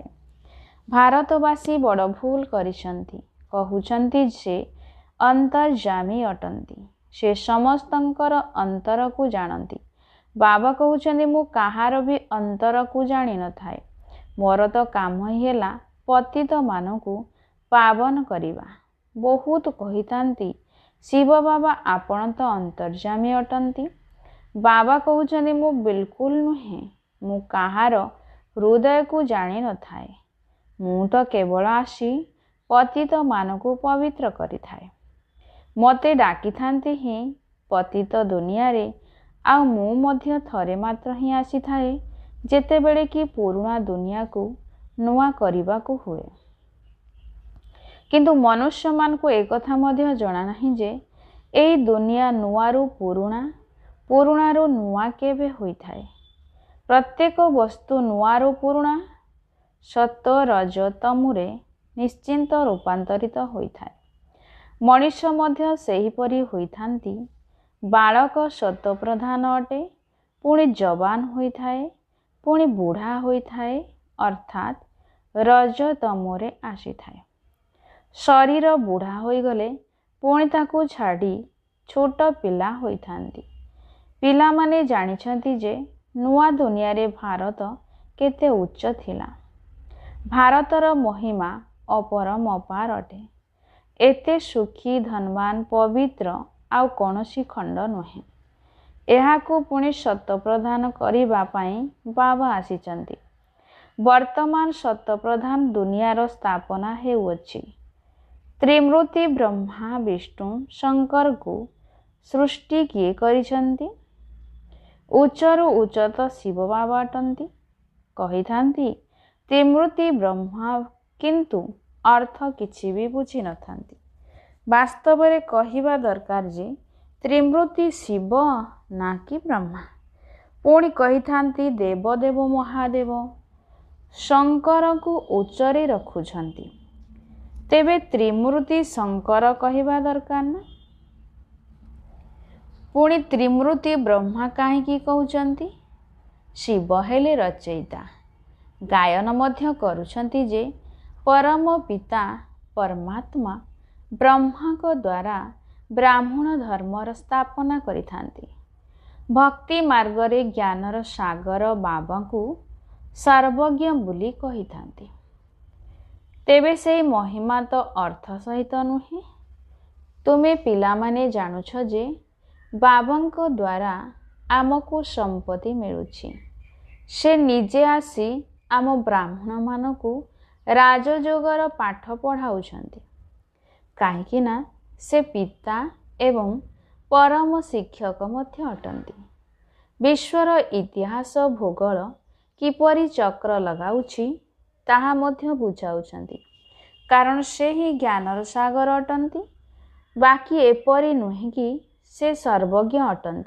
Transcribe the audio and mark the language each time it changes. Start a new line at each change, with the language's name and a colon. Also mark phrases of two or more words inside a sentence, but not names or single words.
Odia: ଭାରତବାସୀ ବଡ଼ ଭୁଲ କରିଛନ୍ତି। କହଉଛନ୍ତି ଯେ ଅନ୍ତର୍ଯାମୀ ଅଟନ୍ତି। ସେ ସମସ୍ତଙ୍କର ଅନ୍ତର କୁ ଜାଣନ୍ତି। ବାବା କହଉଛନ୍ତି ମୁଁ କାହାର ବି ଅନ୍ତର କୁ ଜାଣି ନ ଥାଏ। ମୋର ତ କାମ ହିଁ ହେଲା ପତିତ ମାନଙ୍କୁ ପାବନ କରିବା। ବହୁତ କହନ୍ତି ଶିବ ବାବା ଆପଣ ତ ଅନ୍ତର୍ଯାମୀ ଅଟନ୍ତି। ବାବା କହଉଛନ୍ତି ମୁଁ ବିଲକୁଲ ନୁହେଁ। ମୁଁ କାହାର ହୃଦୟ କୁ ଜାଣି ନ ଥାଏ। ମୁଁ ତ କେବଳ ଆସି ପତିତ ମାନଙ୍କୁ ପବିତ୍ର କରି ଥାଏ। ମତେ ଡାକି ଥାନ୍ତି ହିଁ ପତିତ ଦୁନିଆ ରେ ଆ ମୁଁ ମଧ୍ୟ ଥରେ ମାତ୍ର ହିଁ ଆସି ଥାଏ ଯେତେ ବେଳେ କି ପୁରୁଣା ଦୁନିଆ କୁ ନୂଆ କରିବା କୁ ହୁଏ। କିନ୍ତୁ ମନୁଷ୍ୟ ମାନ କୁ ଏକ କଥା ମଧ୍ୟ ଜଣା ନାହିଁ ଯେ ଏହି ଦୁନିଆ ନୂଆରୁ ପୁରୁଣା, ପୁରୁଣାରୁ ନୂଆ କେବେ ହୋଇ ଥାଏ। ପ୍ରତ୍ୟେକ ବସ୍ତୁ ନୂଆରୁ ପୁରୁଣା ସତ ରଜ ତମୁରେ ନିଶ୍ଚିନ୍ତ ରୂପାନ୍ତରିତ ହୋଇଥାଏ। ମନୁଷ୍ୟ ମଧ୍ୟ ସେହିପରି ହୋଇଥାନ୍ତି। ବାଳକ ସତ ପ୍ରଧାନ ଅଟେ, ପୁଣି ଯୁଆନ ହୋଇଥାଏ, ପୁଣି ବୁଢ଼ା ହୋଇଥାଏ, ଅର୍ଥାତ ରଜ ତମୋରେ ଆସିଥାଏ। ଶରୀର ବୁଢ଼ା ହୋଇଗଲେ ପୁଣି ତାକୁ ଛାଡ଼ି ଛୋଟ ପିଲା ହୋଇଥାନ୍ତି। ପିଲାମାନେ ଜାଣିଛନ୍ତି ଯେ ନୂଆ ଦୁନିଆ ରେ ଭାରତ କେତେ ଉଚ୍ଚ ଥିଲା। ଭାରତର ମହିମା ଅପରମ ଅପାର ଅଟେ। ଏତେ ସୁଖୀ ଧନବାନ ପବିତ୍ର ଆଉ କୌଣସି ଖଣ୍ଡ ନୁହେଁ। ଏହାକୁ ପୁଣି ସତ ପ୍ରଦାନ କରିବା ପାଇଁ ବାବା ଆସିଛନ୍ତି। ବର୍ତ୍ତମାନ ସତ ପ୍ରଧାନ ଦୁନିଆର ସ୍ଥାପନା ହେଉଅଛି। ତ୍ରିମୂର୍ତ୍ତି ବ୍ରହ୍ମା ବିଷ୍ଣୁ ଶଙ୍କର କୁ ସୃଷ୍ଟି କିଏ କରିଛନ୍ତି? ଉଚ୍ଚରୁ ଉଚ୍ଚତ ଶିବ ବାବା ଅଟନ୍ତି। କହିଥାନ୍ତି ତ୍ରିମୂର୍ତ୍ତି ବ୍ରହ୍ମା, କିନ୍ତୁ ଅର୍ଥ କିଛି ବି ବୁଝି ନଥାନ୍ତି। ବାସ୍ତବ ରେ କହିବା ଦରକାର ଯେ ତ୍ରିମୂର୍ତ୍ତି ଶିବ ନା କି ବ୍ରହ୍ମା। ପୁଣି କହିଥାନ୍ତି ଦେବଦେବ ମହାଦେବ ଶଙ୍କର କୁ ଉଚ୍ଚରେ ରଖୁଛନ୍ତି। ତେବେ ତ୍ରିମୂର୍ତ୍ତି ଶଙ୍କର କହିବା ଦରକାର ନା? ପୁଣି ତ୍ରିମୂର୍ତ୍ତି ବ୍ରହ୍ମା କାହିଁକି କହଉଛନ୍ତି? ଶିବ ହେଲେ ରଚୟିତା। ଗାୟନ ମଧ୍ୟ କରୁଛନ୍ତି ଯେ ପରମ ପିତା ପରମାତ୍ମା ବ୍ରହ୍ମା କୁ ଦ୍ୱାରା ବ୍ରାହ୍ମଣ ଧର୍ମର ସ୍ଥାପନା କରିଥାନ୍ତି। ଭକ୍ତି ମାର୍ଗରେ ଜ୍ଞାନର ସାଗର ବାବା କୁ ସର୍ବଜ୍ଞ ବୋଲି କହିଥାନ୍ତି। ତେବେ ସେ ମହିମା ତ ଅର୍ଥ ସହିତ ନୁହେଁ। ତୁମେ ପିଲା ମାନେ ଜାଣୁଛ ଯେ ବାବାଙ୍କ ଦ୍ୱାରା ଆମକୁ ସମ୍ପତ୍ତି ମିଳୁଛି। ସେ ନିଜେ ଆସି ଆମ ବ୍ରାହ୍ମଣ ମାନଙ୍କୁ ରାଜଯୋଗର ପାଠ ପଢ଼ାଉଛନ୍ତି। କାହିଁକି ନା ସେ ପିତା ଏବଂ ପରମ ଶିକ୍ଷକ ମଧ୍ୟ ଅଟନ୍ତି। ବିଶ୍ୱର ଇତିହାସ ଭୂଗୋଳ କିପରି ଚକ୍ର ଲଗାଉଛି ତାହା ମଧ୍ୟ ବୁଝାଉଛନ୍ତି। କାରଣ ସେ ହିଁ ଜ୍ଞାନର ସାଗର ଅଟନ୍ତି। ବାକି ଏପରି ନୁହେଁ କି ସେ ସର୍ବଜ୍ଞ ଅଟନ୍ତି।